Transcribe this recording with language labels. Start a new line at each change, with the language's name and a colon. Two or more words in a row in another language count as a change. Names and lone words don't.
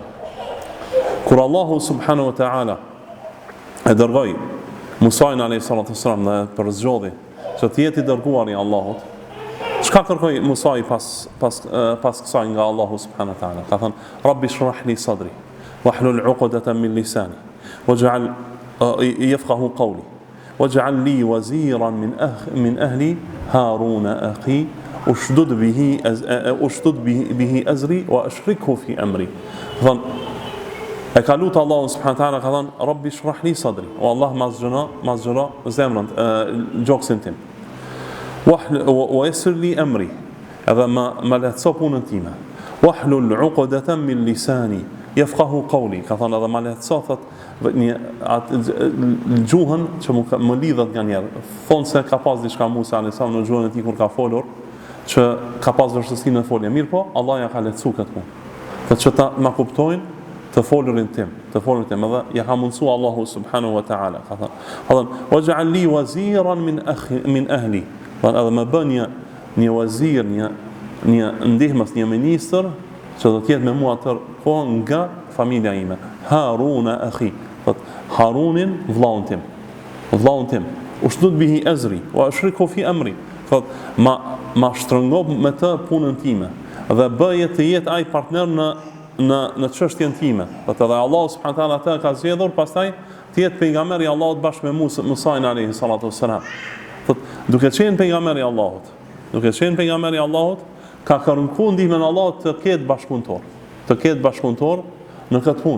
Albanian: Kur Allahu
Arabic: سبحانه وتعالى
Albanian: e dërgoi Musain
Arabic: عليه الصلاة والسلام
Albanian: dhe për zgjodhi që të jetë i dërguar i Allahut, çka kërkoi Musa pas kësaj nga Allahu
Arabic: سبحانه وتعالى?
Albanian: Ka thënë:
Arabic: رب اشرح لي صدري واحلل عقدة من لساني واجعل يفقه قولي واجعل لي وزيرا من أهلي هارون أخي اشدد به أزري وأشركه في أمري.
Albanian: Thon e ka lutë Allahu
Arabic: سبحانه وتعالى,
Albanian: ka thënë:
Arabic: رب اشرح لي صدري,
Albanian: o Allah mazgjëra zemrën, gjoksin tim.
Arabic: ويسر لي أمري,
Albanian: edhe ma lehtëso punën time.
Arabic: واحلل عقدة من لساني يفقه قولي,
Albanian: ka thënë edhe ma lehtëso thot gjuhën që më lidhet nga njerë. Thonë se ka pas diçka Musa
Arabic: عليه السلام
Albanian: në gjuhën e tij kur ka folur, që ka pas vështirësi në folje. Mirë po, Allah ja ka lehtësuar këtë punë. Që ta ma kuptojnë të folurin tim, edhe ja ka mundsuar Allahu
Arabic: سبحانه وتعالى.
Albanian: Ka thënë:
Arabic: "واجعل لي وزيرا من أهلي",
Albanian: edhe më bën një wazir, një ndihmës, një ministër që do të jetë me mua atë kohë nga familja ime.
Arabic: هارون أخي,
Albanian: Harunin vllaun tim.
Arabic: اشدد به أزري وأشركه في أمري.
Albanian: Ma shtrëngo me të punën time dhe bëje të jetë ai partner në çështjen time. Edhe Allah
Arabic: سبحانه وتعالى
Albanian: atë ka zgjedhur pastaj të jetë pejgamberi i Allahut bashkë me Musa
Arabic: عليه الصلاة والسلام.
Albanian: Duke qenë pejgamberi i Allahut, ka kërkuar ndihmën e Allahut të ketë bashkëpunëtor në këtë punë.